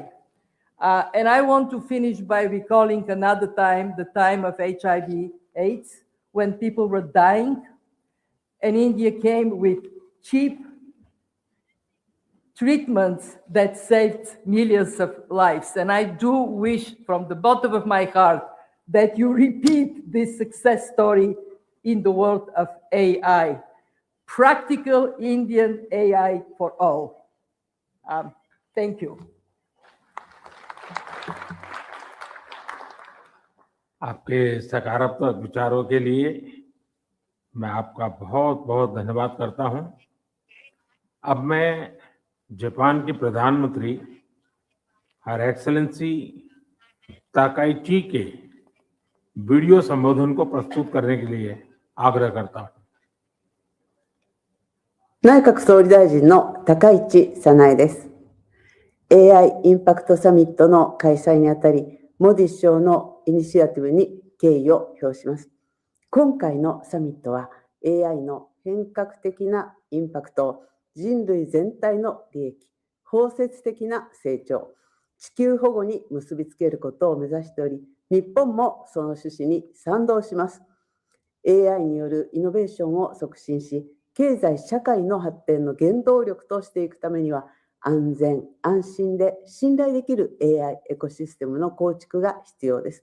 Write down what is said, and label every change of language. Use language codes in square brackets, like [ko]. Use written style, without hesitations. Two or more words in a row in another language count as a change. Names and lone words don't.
[en] And I want to finish by recalling another time, the time of HIV/AIDS, when people were dying, and India came with cheap treatments that saved millions of lives. And I do wish from the bottom of my heart that you repeat this success story in the world of AI. Practical Indian AI for all. Thank you. [hi] आपके सकारात्मक विचारों के लिए मैं आपका बहुत बहुत धन्यवाद करता हूं। अब मैं जापान के प्रधानमंत्री [en] Her Excellency [hi] ताकाइची के वीडियो संबोधन को प्रस्तुत करने के लिए आग्रह करता हूं। [ja] 内閣総理大臣の高市早苗です。AI インパクトサミットの開催にあたり、モディ首相のイニシアティブに敬意を表します。今回のサミットは AI の変革的なインパクトを人類全体の利益、包摂的な成長、地球保護に結びつけることを目指しており、日本もその趣旨に賛同します。AI によるイノベーションを促進し、経済社会の発展の原動力としていくためには、安全・安心で信頼できる AI エコシステムの構築が必要です。